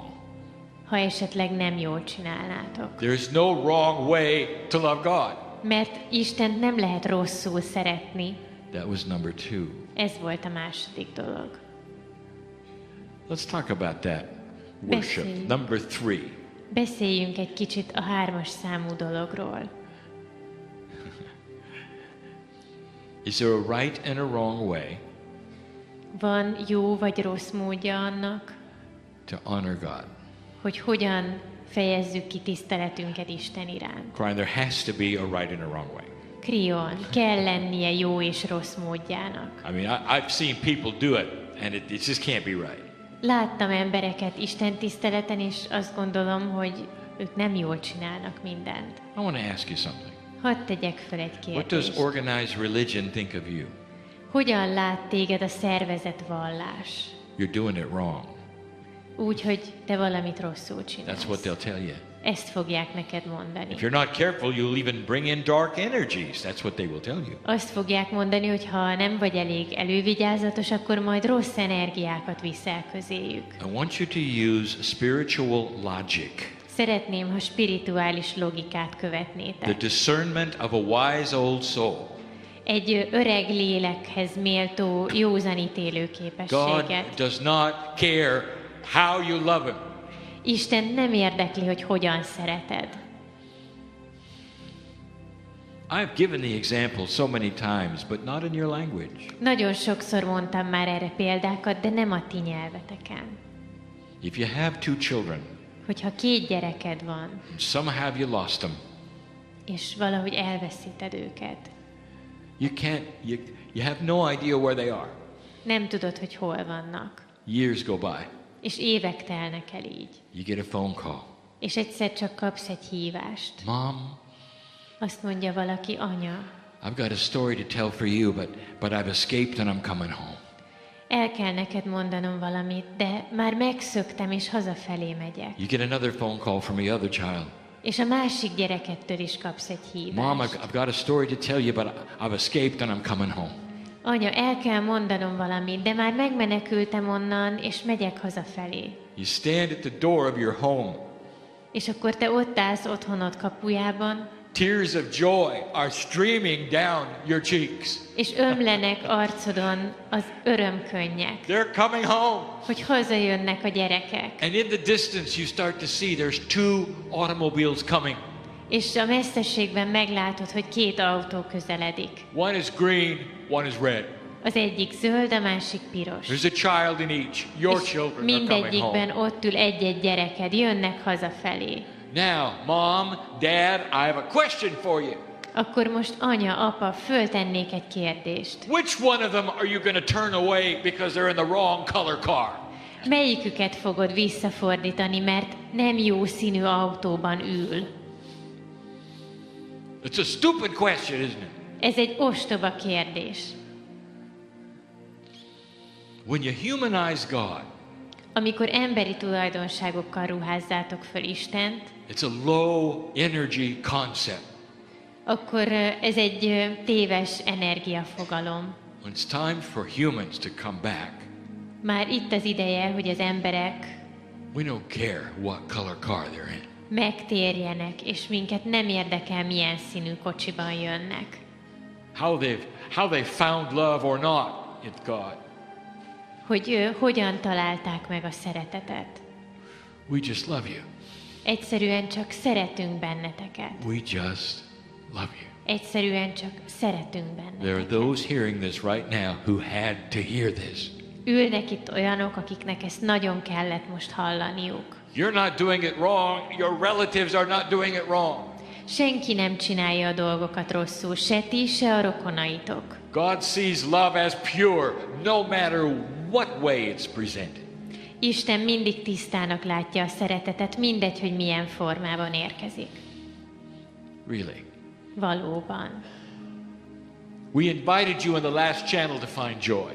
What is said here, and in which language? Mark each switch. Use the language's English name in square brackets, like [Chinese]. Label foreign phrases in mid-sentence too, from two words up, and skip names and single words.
[Hungarian] Ha esetleg nem jól csinálnátok. [English] There's no wrong way to love God. [Hungarian] Mert Istent nem lehet rosszul szeretni. [English] That was number 2. [Hungarian] Ez volt a második dolog. [English] Let's talk about that worship. [Hungarian] Beszéljünk. [English] Number 3. [Hungarian] Beszéljünk egy kicsit a 3-as számú dologról. [English] Is there a right and a wrong way [Hungarian] Van jó vagy rossz módja annak, [English] to honor God? [Hungarian] hogy hogyan fejezzük ki tiszteletünket Isten iránt. [English] Brian, there has to be a right and a wrong way. [Hungarian] Krion, kell lennie jó és rossz módjának. [English] I mean, I've seen people do it, and it just can't be right. [Hungarian] Láttam embereket Isten tiszteleten, és azt gondolom, hogy ők nem jól csinálnak mindent. [English] I want to ask you something. [Hungarian] Hadd tegyek fel egy [English] What does [Hungarian] kérdést. [English] organized religion think of you? [Hungarian] Hogyan lát téged a szervezett vallás? [English] You're doing it wrong. [Hungarian] Úgy, hogy te valamit rosszul [English] That's [Hungarian] csinálsz. [English] what they'll tell you. [Hungarian] Ezt fogják neked mondani. [English] If you're not careful, you'll even bring in dark energies. That's what they will tell you. [Hungarian] Azt fogják mondani, hogy ha nem vagy elég elővigyázatos, akkor majd rossz energiákat viszel közéjük. [English] I want you to use spiritual logic, [Hungarian] Szeretném, ha spirituális logikát [English] the [Hungarian] követnétek. [English] discernment of a wise old soul. [Hungarian] Egy öreg lélekhez méltó józanítélő [English] God [Hungarian] képességet. [English] does not care how you love Him. [Hungarian] Isten nem érdekli, hogy hogyan szereted. [English] I've given the example so many times, but not in your language. [Hungarian] Nagyon sokszor mondtam már erre példákat, de nem a ti nyelveteken. [English] If you have 2 children, [Hungarian] Hogyha 2 gyereked van, [English] and somehow you lost them, [Hungarian] és valahogy elveszíted őket, [English] you have no idea where they are. [Hungarian] nem tudod, hogy hol vannak, [English] Years go by. [Hungarian] és évek telnek el így, [English] You get a phone call. [Hungarian] és egyszer csak kapsz egy hívást. [English] Mom, [Hungarian] Azt mondja valaki, anya, [English] I've got a story to tell for you, but I've escaped and I'm coming home. [Hungarian] el kell neked mondanom valamit, de már megszöktem, és hazafelé megyek. [English] You get another phone call from the other child. [Hungarian] És a másik gyerekettől is kapsz egy [English] Mom, [Hungarian] hívást. [English] I've got a story to tell you, but I've escaped and I'm coming home. [Hungarian] Anya, el kell mondanom valamit, de már megmenekültem onnan, és megyek hazafelé. [English] You stand at the door of your home, [Hungarian] És akkor te ott állsz otthonod kapujában, [English] Tears of joy are streaming down your cheeks. [Hungarian] És ömlenek arcodon az örömkönnyek, [English] They're coming home. [Hungarian] hogy hazajönnek a gyerekek. [English] And in the distance you start to see there's two automobiles coming. [Hungarian] És a messzességben meglátod, hogy két autó közeledik. [English] One is green, one is red. [Hungarian] Az egyik zöld, a másik piros. [English] There's a child in each. Your [Hungarian] És [English] children are coming [Hungarian] mindegyikben [English] home. [Hungarian] ott ül egy-egy gyereked, jönnek hazafelé. [English] Now, Mom, Dad, I have a question for you. [Hungarian] Akkor most anya, apa, föltennék egy kérdést. [English] Which one of them are you going to turn away because they're in the wrong color car? [Hungarian] Melyiküket fogod visszafordítani, mert nem jó színű autóban ül? [English] It's a stupid question, isn't it? [Hungarian] Ez egy ostoba kérdés. [English] When you humanize God, [Hungarian] Amikor emberi tulajdonságokkal ruházzátok föl Istent, [English] it's a low energy concept. [Hungarian] akkor ez egy téves energiafogalom. [English] When it's time for humans to come back, [Hungarian] Már itt az ideje, hogy az emberek [English] we don't care what color car they're in. [Hungarian] megtérjenek, és minket nem érdekel, milyen színű kocsiban jönnek. [English] How they found love or not in God. [Hungarian] Hogy hogyan találták meg a szeretetet. [English] We just love you. [Hungarian] Egyszerűen csak szeretünk benneteket. [English] We just love you. [Hungarian] Egyszerűen csak szeretünk [English] There are [Hungarian] benneteket. [English] those hearing this right now who had to hear this. [Hungarian] Ülnek itt olyanok, akiknek ezt nagyon kellett most hallaniuk. [English] You're not doing it wrong. Your relatives are not doing it wrong. [Hungarian] Senki nem csinálja a dolgokat rosszul, se ti, se a rokonaitok. [English] God sees love as pure, no matter what way it's presented. [Hungarian] Isten mindig tisztának látja a szeretetet, mindegy, hogy milyen formában érkezik. [English] Really. [Hungarian] Valóban. [English] We invited you in the last channel to find joy.